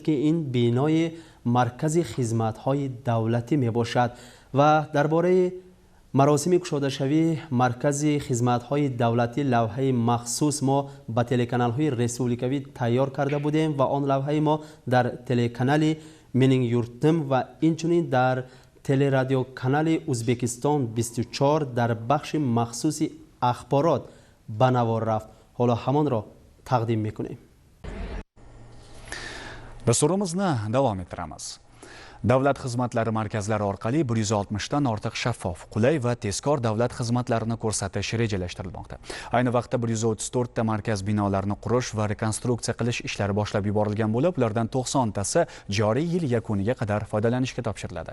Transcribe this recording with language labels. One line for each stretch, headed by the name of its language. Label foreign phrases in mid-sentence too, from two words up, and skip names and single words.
Persian: که این بینای مرکز خدمت های دولتی می باشد و درباره مراسم گشاده شوی مرکز خدمت‌های دولتی لوحه مخصوص ما به تلکانال های ریسپوبلیکوی تیار کرده بودیم و آن لوحه ما در تلکانال منینگ یورتم و اینچنین در تله رادیو کانال ازبکستان 24 در بخش مخصوص اخبارات به نوار رفت. حالا همان را تقدیم میکنیم.
Uzbek: Dasturimizni davom ettiramiz. Davlat xizmatlari markazlari orqali 160 dan ortiq shaffof, qulay va tezkor davlat xizmatlarini ko'rsatish rejalashtirilmoqda. Ayni vaqtda 134 ta markaz binolarini qurish va rekonstruksiya qilish ishlari boshlab yuborilgan bo'lib, ulardan 90 tasi joriy yil yakuniga qadar foydalanishga topshiriladi.